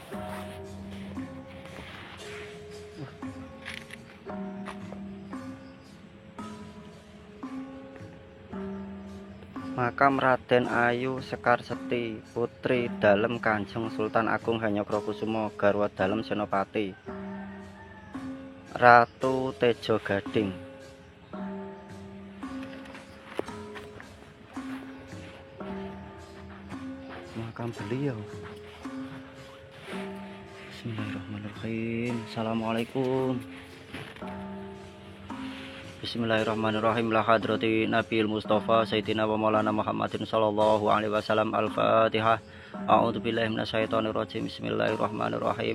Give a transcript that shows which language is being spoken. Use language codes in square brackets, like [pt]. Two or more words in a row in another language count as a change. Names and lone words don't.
[jv] Makam Raden Ayu Sekarseti, putri dalem Kanjeng Sultan Agung Hanyokrokusumo, garwa dalem Senopati Ratu Tejo Gading. [id] Makam beliau. [ar] Bismillahirrahmanirrahim. Assalamualaikum. Bismillahirrahmanirrahim. لحضرة النبي المصطفى سيدنا ومولانا محمد صلى الله عليه وسلم. Al-Fatihah. أعوذ بالله من الشيطان الرجيم. بسم الله الرحمن الرحيم.